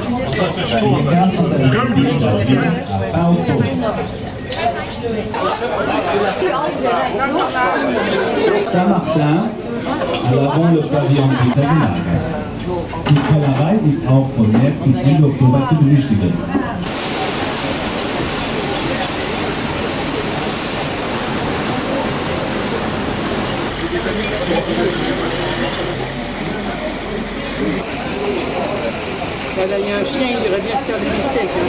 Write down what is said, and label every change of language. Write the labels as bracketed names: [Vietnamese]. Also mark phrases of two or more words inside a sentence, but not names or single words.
[French] Saint-Martin, à l'avant le pavillon Britannique. [German] Die Kellerei ist auch von März bis Ende Oktober zu besichtigen. [French] Voilà, il y a un chien, il irait bien se faire du bistec.